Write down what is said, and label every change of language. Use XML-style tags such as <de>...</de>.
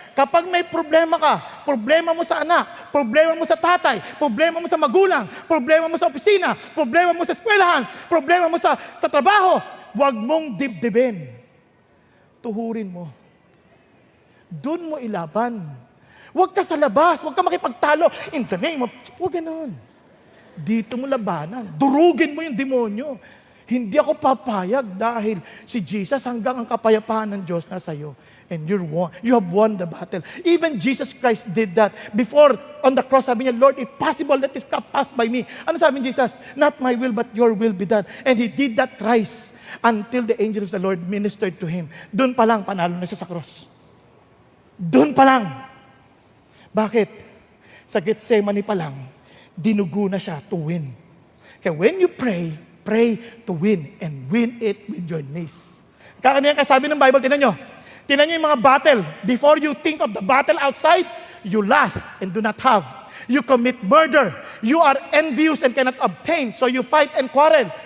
<tl>Kapag may problema ka, problema mo sa anak, problema mo sa tatay, problema mo sa magulang, problema mo sa opisina, problema mo sa eskwelahan, problema mo sa trabaho, huwag mong dibdibin. Tuhurin mo. Doon mo ilaban. Huwag ka sa labas, huwag ka makipagtalo.</tl> <en>In the name of...</en> <tl>Huwag ganun. Dito mo labanan. Durugin mo yung demonyo. Hindi ako papayag dahil si Jesus hanggang ang kapayapaan ng Diyos nasa iyo.</tl> <en>And you have won the battle. Even Jesus Christ did that. Before, on the cross,</en> <tl>sabi niya,</tl> <en>Lord, if possible, let this cup pass by me.</en> <tl>Ano sabi ni Jesus?</tl> <en>Not my will, but your will be done. And he did that thrice until the angel of the Lord ministered to him.</en> <tl>Doon pa lang, panalo na siya sa cross. Doon pa lang. Bakit? Sa Gethsemane pa lang, dinugo na siya</tl> <en>to win. Kaya when you pray, pray to win and win it with your knees.</en> <tl>Kaya kasabi ng Bible, tinan nyo yung mga battle.</tl> <en>Before you think of the battle outside, you lust and do not have. You commit murder. You are envious and cannot obtain. So you fight and quarrel.</en>